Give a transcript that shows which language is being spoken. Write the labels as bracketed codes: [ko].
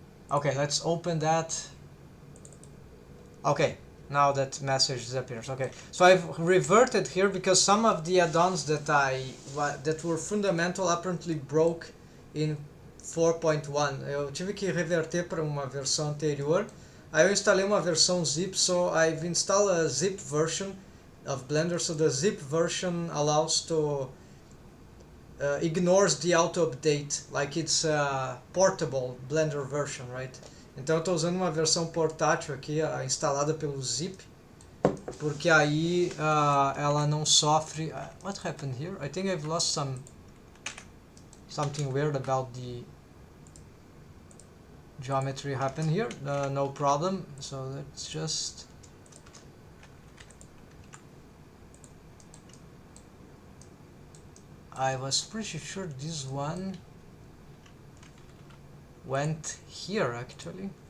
[en] Okay, let's open that. Okay, now that message disappears. Okay, so I've reverted here because some of the add-ons that were fundamental apparently broke in 4.1. [pt] Eu tive que reverter para uma versão anterior. Aí eu instalei uma versão zip, [en] so I've installed a zip version of Blender. So the zip version allows to ignores the auto update, like it's a portable Blender version, right? [pt] Então eu estou usando uma versão portátil aqui, instalada pelo zip, porque aí ela não sofre. [en] What happened here? I think I've lost something weird about the geometry happened here. No problem. So let's just I was pretty sure this one went here actually.